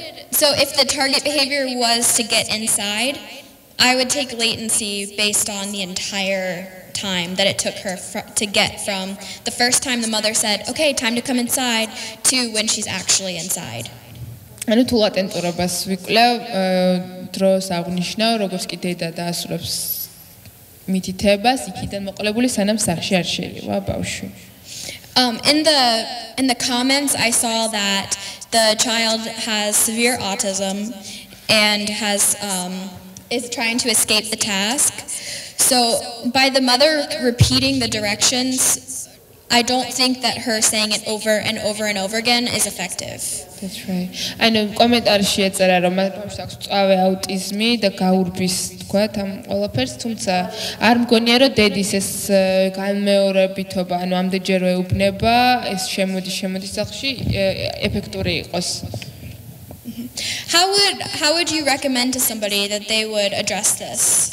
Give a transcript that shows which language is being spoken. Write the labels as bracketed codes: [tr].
[en] so if the target behavior was to get inside, I would take latency based on the entire time that it took her to get from the first time the mother said, "Okay, time to come inside," to when she's actually inside. [ka] ანუ თუ ლატენტურობას ვიკვლევ, დროს აღნიშნავ, როგორც კი დედა დაასრულებს მითითებას, იქიდან მოყოლებული სანამ სახლში არ შეევა ბავშვი. [en] In the comments I saw that the child has severe autism and is trying to escape the task. So by the mother repeating the directions, I don't think that her saying it over and over and over again is effective. That's right. [ka] ანუ კომენტარში ეწერა რომ ბავშვს აქვს წავე აუტიზმი და გაურბის თქვათ ამ ყველაფერს, თუმცა არ მგონია რომ დედის ეს განმეორებითობა, ანუ ამდენჯერ ეუბნება, ეს შემოდის სახლში ეფექტური იყოს. [en] How would you recommend to somebody that they would address this?